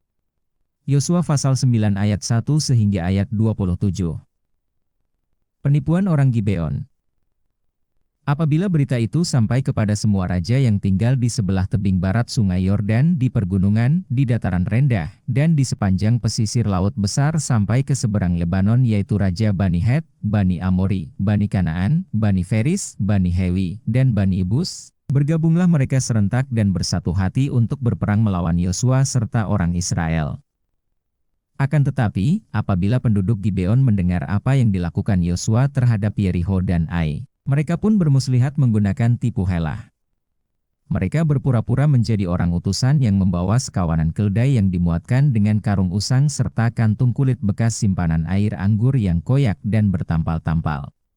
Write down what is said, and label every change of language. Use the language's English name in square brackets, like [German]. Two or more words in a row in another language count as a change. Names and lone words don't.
[Malay] Yosua pasal 9 ayat 1 sehingga ayat 27. Penipuan orang Gibeon. Apabila berita itu sampai kepada semua raja yang tinggal di sebelah tebing barat sungai Yordan, di pergunungan, di dataran rendah, dan di sepanjang pesisir laut besar sampai ke seberang Lebanon yaitu Raja Bani Het, Bani Amori, Bani Kanaan, Bani Feris, Bani Hewi, dan Bani Ibus, bergabunglah mereka serentak dan bersatu hati untuk berperang melawan Yosua serta orang Israel. Akan tetapi, apabila penduduk Gibeon mendengar apa yang dilakukan Yosua terhadap Yerikho dan Ai, mereka pun bermuslihat menggunakan tipu helah. Mereka berpura-pura menjadi orang utusan yang membawa sekawanan keldai yang dimuatkan dengan karung usang serta kantung kulit bekas simpanan air anggur yang koyak dan bertampal-tampal.